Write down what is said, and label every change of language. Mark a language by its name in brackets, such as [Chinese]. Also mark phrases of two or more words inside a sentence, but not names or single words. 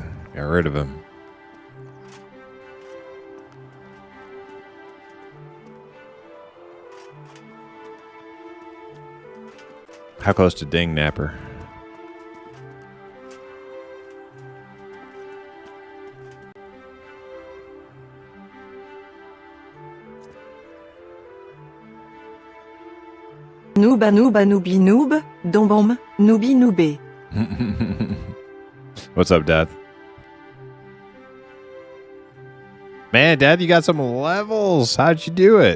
[English] Got rid of him. How close to Ding Napper? Nooba nooba nooby noob, dombom, nooby noobé. What's up, Death? Man, Death, you got some levels. How'd you do it?